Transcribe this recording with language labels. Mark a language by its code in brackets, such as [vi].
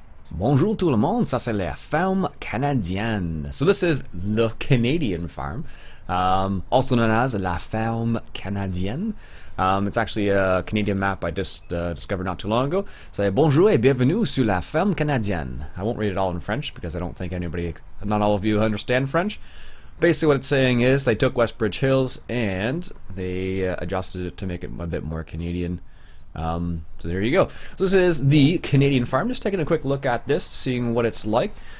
[fr] Bonjour tout le monde, ça c'est la Ferme Canadienne. [en] So this is the Canadian farm, also known as la Ferme Canadienne. It's actually a Canadian map I just discovered not too long ago. So [fr] bonjour et bienvenue sur la Ferme Canadienne. [en] I won't read it all in French because I don't think not all of you understand French. Basically what it's saying is they took Westbridge Hills and they adjusted it to make it a bit more Canadian. So there you go. So this is the Canadian farm. Just taking a quick look at this, seeing what it's like.